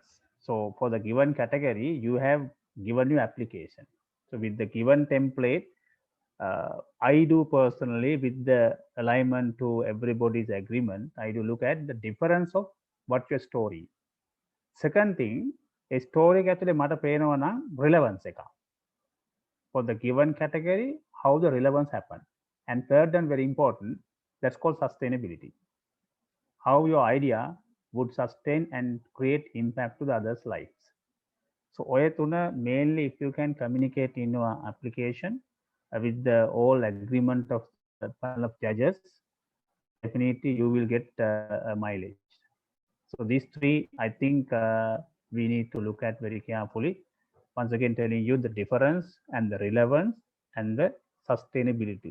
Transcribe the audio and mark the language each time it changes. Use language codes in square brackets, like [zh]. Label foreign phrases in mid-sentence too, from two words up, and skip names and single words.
[en] So for the given category, you have given your application. So with the given template, I do personally, with the alignment to everybody's agreement, I do look at the difference of what your story. Second thing, a story [si] ඇතුලේ මට පේනවා නම් relevance එක. [en] For the given category, how the relevance happened. And third and very important, that's called sustainability. How your idea would sustain and create impact to the others' lives. So [si] ඔය තුන [en] mainly if you can communicate in your application with the all agreement of the panel of judges, definitely you will get a mileage. So these 3, I think we need to look at very carefully. Once again, telling you the difference and the relevance and the sustainability.